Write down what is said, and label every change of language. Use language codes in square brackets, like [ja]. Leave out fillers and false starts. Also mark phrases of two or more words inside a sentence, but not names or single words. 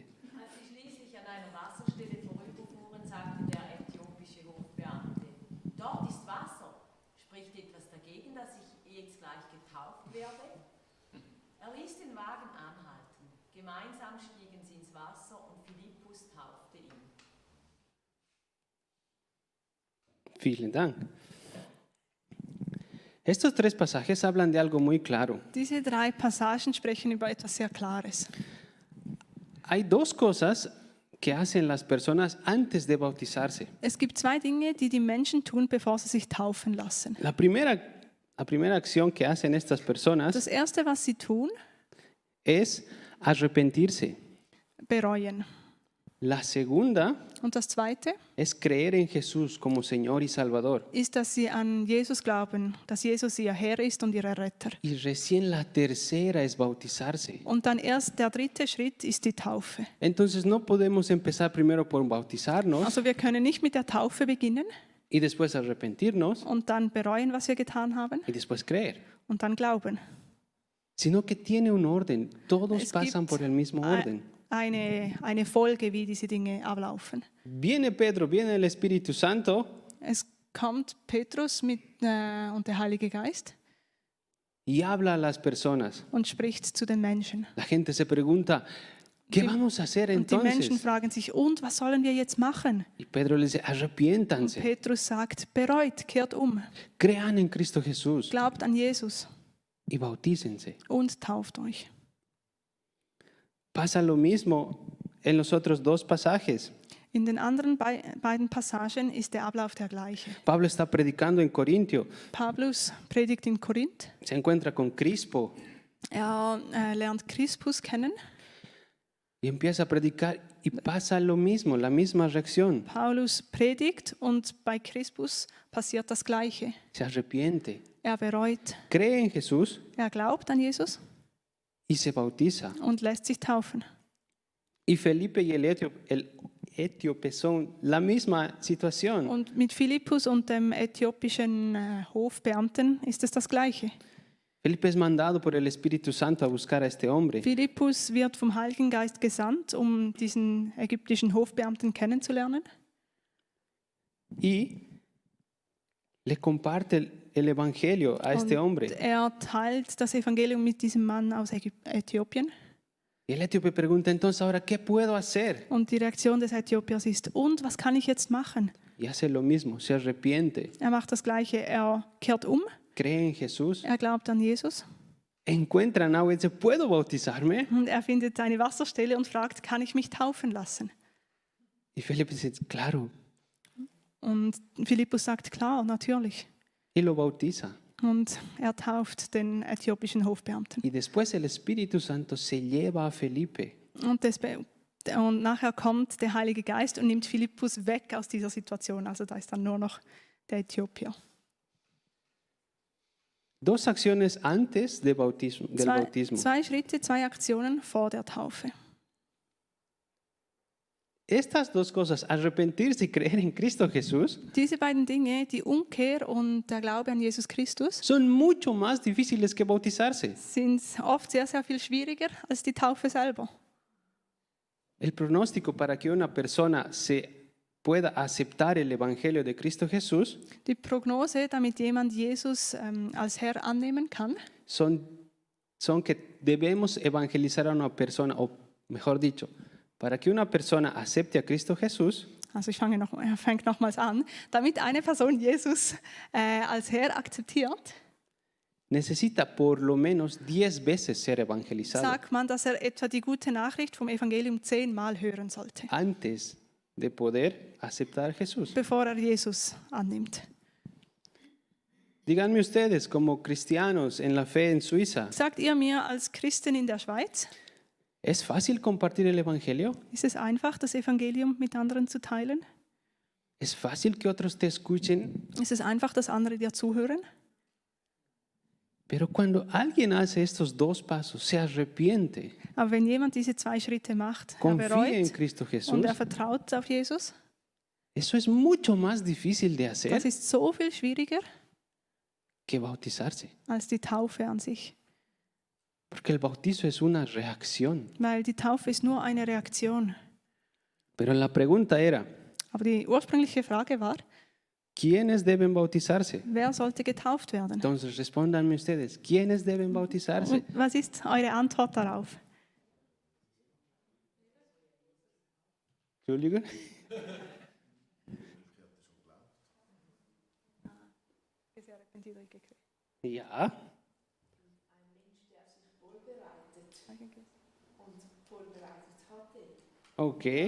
[de] Als sie schließlich an einer Wasserstelle vorüberfuhren, sagte der äthiopische Hofbeamte: Dort ist Wasser. Spricht etwas dagegen, dass ich jetzt gleich getauft werde? Er ließ den Wagen anhalten. Gemeinsam stiegen sie ins Wasser und Philippus taufte ihn. Vielen Dank. [es] Estos 3 pasajes hablan de algo muy claro. [de] Diese 3 Passagen sprechen über etwas sehr Klares. [es] Hay 2 cosas que hacen las personas antes de bautizarse. [de] Es gibt 2 Dinge, die die Menschen tun, bevor sie sich taufen lassen. [es] La primera acción que hacen estas personas [de] Das Erste, was sie tun, [es] es arrepentirse. [de] bereuen. [es] La segunda [de] Und das Zweite [es] es creer en Jesús como Señor y Salvador. [de] ist, dass sie an Jesus glauben, dass Jesus ihr Herr ist und ihr Retter. [es] Y recién la tercera es bautizarse. [de] Und dann erst der 3. Schritt ist die Taufe. [es] Entonces no podemos empezar primero por bautizarnos [de] Also wir können nicht mit der Taufe beginnen [es] y después arrepentirnos [de] und dann bereuen, was wir getan haben [es] y después creer, [de] und dann glauben. [es] sino que tiene un orden. Todos [de] Es [es] pasan [de] gibt [es] por el mismo orden. [de] eine Folge, wie diese Dinge ablaufen. [es] Viene Pedro, viene el Espíritu Santo [de] Es kommt Petrus und der Heilige Geist [es] y habla a las personas. [de] und spricht zu den Menschen. [es] La gente se pregunta, ¿qué [de] Die- [es] vamos a hacer [de] Und die Menschen [es] entonces? [de] fragen sich, und was sollen wir jetzt machen? [es] Y Pedro les dice, arrepiéntanse, [de] Petrus sagt, bereut, kehrt um, [es] crean en Cristo Jesús [de] glaubt an Jesus [es] y bautícense. [de] und tauft euch. [es] Pasa lo mismo en los otros 2 pasajes. [de] In den anderen beiden Passagen ist der Ablauf der gleiche. [es] Pablo está predicando en Corintio, [de] Paulus predigt in Korinth, [es] se encuentra con Crispo [de] er lernt Crispus kennen. [es] y empieza a predicar y pasa lo mismo, la misma reacción. [de] Paulus predigt und bei Crispus passiert das Gleiche. [es] Se arrepiente, [de] Er bereut, [es] cree en Jesús [de] er glaubt an Jesus [es] y se bautiza. [de] und lässt sich taufen. [es] Y Felipe y el etíope son la misma situación. [de] Und mit Philippus und dem äthiopischen Hofbeamten ist es das Gleiche. [es] Felipe es mandado por el Espíritu Santo a buscar a este hombre. [de] Philippus wird vom Heiligen Geist gesandt, um diesen ägyptischen Hofbeamten kennenzulernen. [es] Y le comparte el Evangelio a este hombre. [de] Er teilt das Evangelium mit diesem Mann aus Äthiopien. [es] Y el etíope pregunta, entonces, ahora, ¿qué puedo hacer? [de] Und die Reaktion des Äthiopiers ist, und was kann ich jetzt machen? [es] Y hace lo mismo, se arrepiente, [de] Er macht das Gleiche, er kehrt um, [es] cree en Jesús, [de] er glaubt an Jesus [es] encuentra agua y dice, ¿puedo bautizarme? [de] und er findet eine Wasserstelle und fragt, kann ich mich taufen lassen? [es] Y Felipe dice, claro, [de] Und Philippus sagt, klar, natürlich. [es] y lo bautiza. [de] Und er tauft den äthiopischen Hofbeamten. [es] Y después el Espíritu Santo se lleva a Felipe. [de] Und nachher kommt der Heilige Geist und nimmt Philippus weg aus dieser Situation. Also da ist dann nur noch der Äthiopier. [es] 2 acciones antes del bautismo. [de] Zwei Schritte, 2 Aktionen vor der Taufe. [es] Estas 2 cosas, arrepentirse y creer en Cristo Jesús, [de] Diese beiden Dinge, die Umkehr und der Glaube an Jesus Christus, [es] son mucho más difíciles que bautizarse. [de] sind oft sehr, sehr viel schwieriger als die Taufe selber. [es] El pronóstico para que una persona se pueda aceptar el Evangelio de Cristo Jesús [de] Die Prognose, damit jemand Jesus als Herr annehmen kann, [es] son que debemos evangelizar a una persona, o mejor dicho, para que una persona acepte a Cristo Jesús, [de] also ich fange nochmals an, damit eine Person Jesus als Herr akzeptiert, [es] necesita por lo menos 10 veces ser evangelizado [de] sagt man, dass er etwa die gute Nachricht vom Evangelium 10-mal hören sollte, [es] antes de poder aceptar a Jesús. [de] bevor er Jesus annimmt. [es] Díganme ustedes, como cristianos en la fe en Suiza, [de] Sagt ihr mir als Christin in der Schweiz, [es] ¿es fácil compartir el Evangelio? [de] ist es einfach, das Evangelium mit anderen zu teilen? [es] ¿Es fácil que otros te escuchen? [de] Ist es einfach, dass andere dir zuhören? [es] Pero cuando alguien hace estos 2 pasos, se arrepiente, [de] Aber wenn jemand diese 2 Schritte macht, er [es] confía en [de] bereut [es] Cristo Jesús, [de] und er vertraut auf Jesus, [es] eso es mucho más difícil de hacer [de] das ist so viel schwieriger [es] que bautizarse. [de] als die Taufe an sich. [es] Porque el bautizo es una reacción. [de] weil die Taufe ist nur eine Reaktion. [es] Pero la pregunta era, [de] Aber die ursprüngliche Frage war, [es] ¿quiénes deben bautizarse? [de] wer sollte getauft werden? [es] Entonces respóndanme ustedes, ¿quiénes deben bautizarse? [de] Und was ist eure Antwort darauf? Entschuldigung. Ja. Okay.